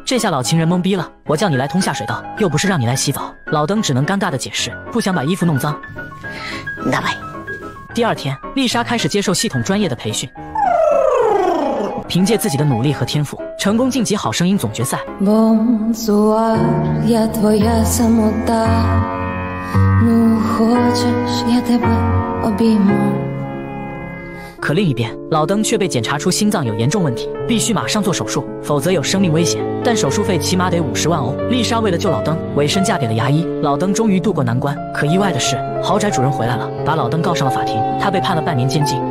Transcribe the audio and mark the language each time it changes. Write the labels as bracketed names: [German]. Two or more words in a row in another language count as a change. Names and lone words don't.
[Chinese] 这下老情人懵逼了，我叫你来通下水道，又不是让你来洗澡。老登只能尴尬的解释，不想把衣服弄脏。第2天，丽莎开始接受系统专业的培训。凭借自己的努力和天赋，成功晋级好声音总决赛。 [Ukrainian] Бонсуар, я твоя самота. Ну хочеш, я тебе обійму. [Chinese] 可另一边，老登却被检查出心脏有严重问题，必须马上做手术，否则有生命危险。但手术费起码得50万欧。丽莎为了救老登，委身嫁给了牙医。老登终于渡过难关。可意外的是，豪宅主人回来了，把老登告上了法庭，他被判了半年监禁。